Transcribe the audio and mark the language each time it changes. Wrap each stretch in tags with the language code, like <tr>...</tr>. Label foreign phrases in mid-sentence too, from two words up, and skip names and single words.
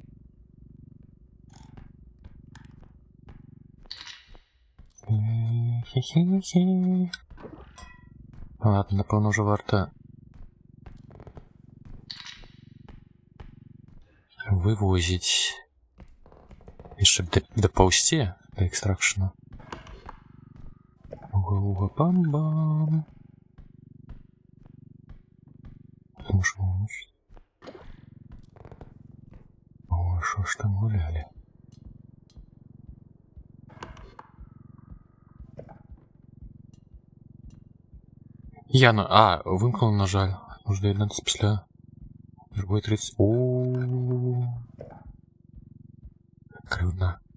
<uk>Ладно, напевно, вже варто вивозить. І щоб доповзти до екстракшена. Уга-уга-бам-бам.</uk> <ru>Потому что о, что ж там гуляли?</ru> <uk>Яна, вимкнула, на жаль. Може доєднатися після другої 30. Ооо. Кривда.</uk>